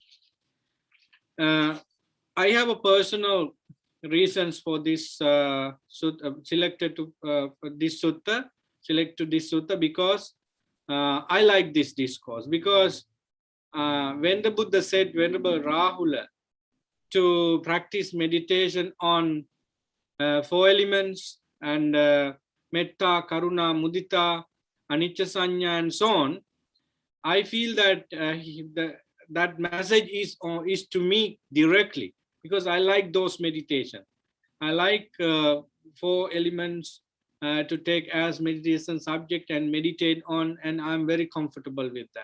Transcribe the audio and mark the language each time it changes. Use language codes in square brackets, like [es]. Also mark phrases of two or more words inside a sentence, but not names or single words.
[en] I have a personal reasons for this selected this sutta because I like this discourse, because when the Buddha said Venerable Rahula to practice meditation on 4 elements and [pi] metta, karuna, mudita, anicca sanya, [en] and so on, I feel that that message is to me directly, because I like those meditation. I like 4 elements to take as meditation subject and meditate on, and I'm very comfortable with that.